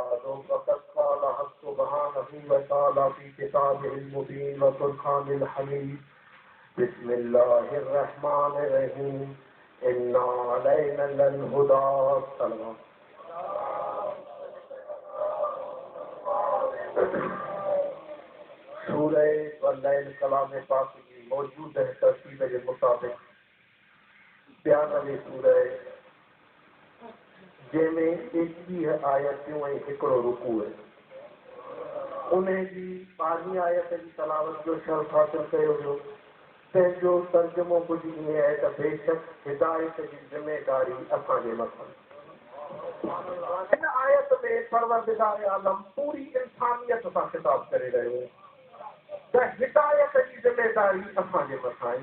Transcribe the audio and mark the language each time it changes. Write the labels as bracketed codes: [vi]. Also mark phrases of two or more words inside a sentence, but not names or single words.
[ar] وقد قال الحق سبحانه وتعالى في كتابه المبين وفرقانه الحميد. بسم الله الرحمن الرحيم. إن علينا للهدى. [sd] सूरह वल्लैल कलाम पाक [hi] की मौजूद है तरतीब के मुताबिक बयान वाली [sd] सूरह जंहिंमें 21 आयतूं ऐं हिकिड़ो रुकू है। उन्हें जी 12वीं आयत जी तलावत जो शर्फ़ हासिल कयो वियो। तंहिंजो तर्जुमो कुझु ईअं आहे त बेशक हिदायत जी ज़िमेदारी असांजे मथां। हिन आयत में परवरदिगार आलम पूरी इंसानियत सां ख़िताब करे रहियो आहे त हिदायत जी ज़िमेदारी असांजे मथां आहे।